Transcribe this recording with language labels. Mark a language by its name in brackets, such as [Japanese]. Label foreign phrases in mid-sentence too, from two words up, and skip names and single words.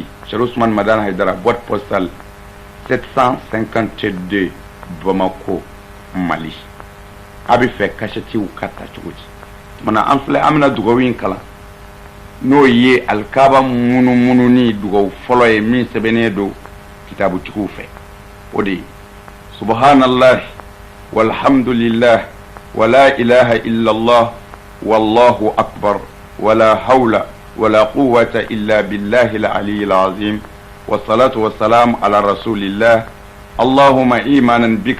[French] Cheikh Ousmane Madana Haidara boîte postale 752 Bamako Mali. [Bambara] A bɛ fɛ kasɛtiw ka ta cogo di mana an filɛ an bɛna dugawu in kalan n'o ye alikaba munumununi dugawu fɔlɔ ye min sɛbɛnnen don kitabutigiw fɛ o de ye [Arabic] سبحان الله والحمد لله ولا إله إلا الله والله أكبر ولا حول ولا قوة إلا بالله العلي العظيم والصلاة والسلام على رسول الله اللهم إيمانا بك